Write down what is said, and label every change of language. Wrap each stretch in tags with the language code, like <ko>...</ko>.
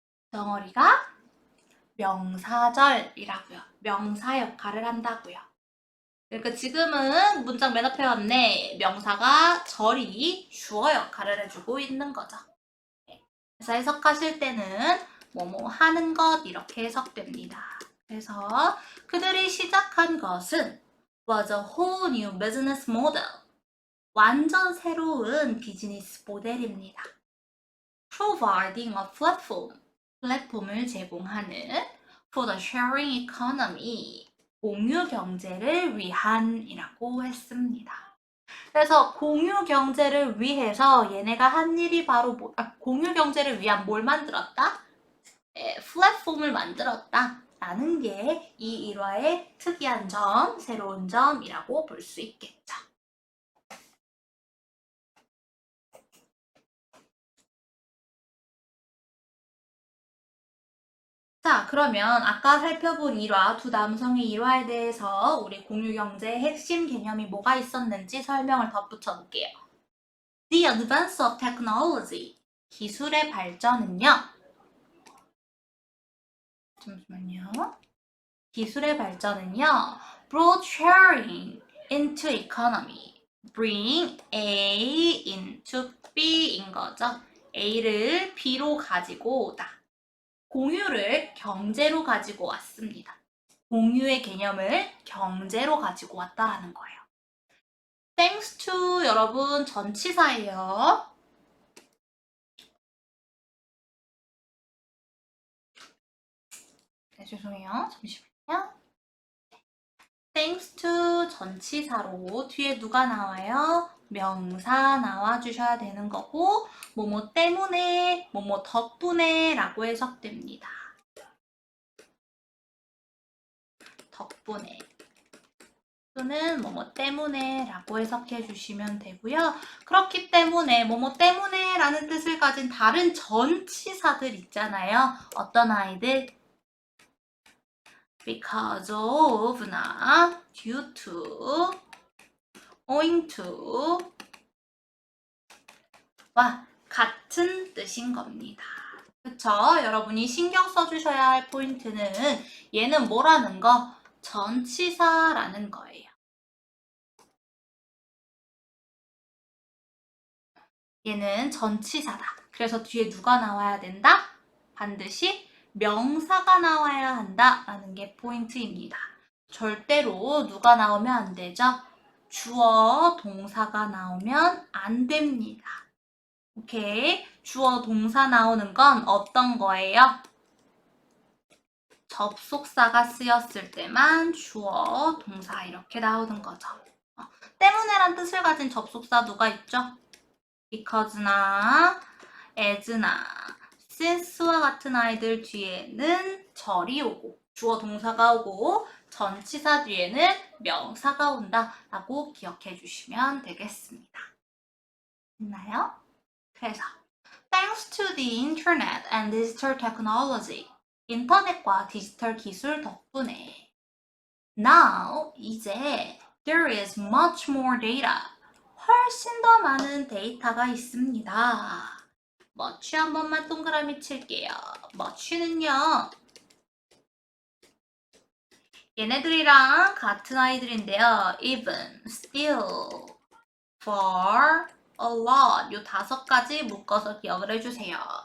<ko>덩어리가 명사절이라고요. 명사 역할을 한다고요. 그러니까 지금은 문장 맨 앞에 왔네. 명사가 절이 주어 역할을 해주고 있는 거죠. 그래서 해석하실 때는 뭐뭐 하는 것 이렇게 해석됩니다. 그래서 그들이 시작한 것은</ko> <en>was a whole new business model.</en> <ko>완전 새로운 비즈니스 모델입니다.</ko> <en>Providing a platform.</en> <ko>플랫폼을 제공하는</ko> <en>for the sharing economy.</en> <ko>공유 경제를 위한이라고 했습니다. 그래서 공유 경제를 위해서 얘네가 한 일이 바로 공유 경제를 위한 뭘 만들었다? 플랫폼을 만들었다 라는 게 이 일화의 특이한 점, 새로운 점이라고 볼 수 있겠죠. 자, 그러면 아까 살펴본 일화, 두 남성의 일화에 대해서 우리 공유경제의 핵심 개념이 뭐가 있었는지 설명을 덧붙여 볼게요.</ko> <en>The advance of technology,</en> <ko>기술의 발전은요, 잠시만요. 기술의 발전은요,</ko> <en>brought sharing into economy.</en> <ko>bring A into B인 거죠. A를 B로 가지고 오다. 공유를 경제로 가지고 왔습니다. 공유의 개념을 경제로 가지고 왔다라는 거예요. Thanks to 여러분 전치사예요. 네, 죄송해요. 잠시만요. Thanks to 전치사로 뒤에 누가 나와요? 명사 나와주셔야 되는 거고 뭐뭐 때문에, 뭐뭐 덕분에 라고 해석됩니다. 덕분에 또는 뭐뭐 때문에 라고 해석해 주시면 되고요. 그렇기 때문에 뭐뭐 때문에 라는 뜻을 가진 다른 전치사들 있잖아요. 어떤 아이들? because of나 due to, owing to 와 같은 뜻인 겁니다. 그쵸? 여러분이 신경 써주셔야 할 포인트는 얘는 뭐라는 거? 전치사라는 거예요. 얘는 전치사다. 그래서 뒤에 누가 나와야 된다? 반드시 명사가 나와야 한다라는 게 포인트입니다. 절대로 누가 나오면 안 되죠? 주어, 동사가 나오면 안 됩니다. 오케이. 주어, 동사 나오는 건 어떤 거예요? 접속사가 쓰였을 때만 주어, 동사 이렇게 나오는 거죠. 때문에란 뜻을 가진 접속사 누가 있죠? because나 as나 since와 같은 아이들 뒤에는 절이 오고 주어, 동사가 오고 전치사 뒤에는 명사가 온다라고 기억해 주시면 되겠습니다. 됐나요?</ko> <en>그래서 Thanks to the internet and digital technology,</en> <ko>인터넷과 디지털 기술 덕분에</ko> <en>Now,</en> <ko>이제</ko> <en>there is much more data,</en> <ko>훨씬 더 많은 데이터가 있습니다. much 한 번만 동그라미 칠게요. much는요, 얘네들이랑 같은 아이들인데요. even, still, far, a lot 요 5가지 묶어서 기억을 해주세요.</ko>